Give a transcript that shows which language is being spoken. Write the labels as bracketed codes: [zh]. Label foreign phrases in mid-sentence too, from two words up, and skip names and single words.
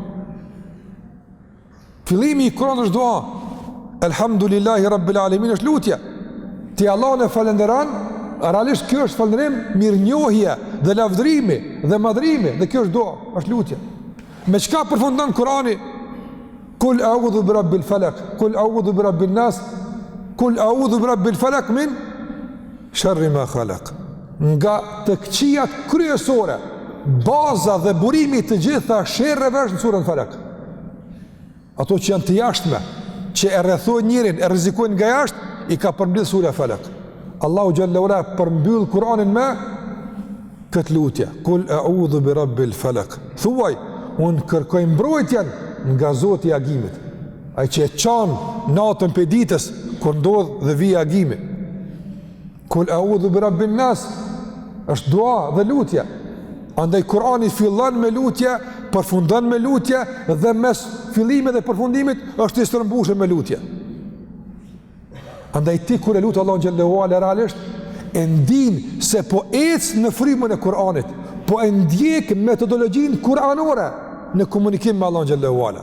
[sq] Fillimi i Kuranit është dua. [ar] الحمد لله رب العالمين [sq] është lutje. Ti Allahun e falenderon, realisht kjo është falënderim, mirënjohje dhe lavdërimi dhe madhrimi, dhe kjo është dua, është lutje. Me çka përfundon Kurani? [ar] قل أعوذ برب الفلق قل أعوذ برب الناس قل أعوذ برب الفلق من شر ما خلق. [sq] Nga të këqijat kryesore, baza dhe burimi të gjitha sherreve është në surën Falaq. Ato që janë të jashtme, që e rrethojnë njërin, e rrezikojnë nga jashtë, i ka përmbyll sura Falaq. Allahu [ar] جل وعلا [sq] përmbyll Kur'anin me këtë lutje. [ar] قل أعوذ برب الفلق. [sq] Thuaj, unë kërkoj mbrojtjen nga Zoti i agimit. Ai që e çon natën pe ditës kur ndodh dhe vi agimi. [ar] قل أعوذ برب الناس, [sq] është dua dhe lutje. Andaj Kurani fillon me lutje, përfundon me lutje dhe mes fillimit dhe përfundimit është i stërmbushur me lutje. Andaj ti kur e lut Allahun [ar] جل وعلا [sq] realisht e ndin se po ec në frymën e Kuranit, po e ndjek metodologjinë kuranore në komunikim me Allahun [ar] جل وعلا.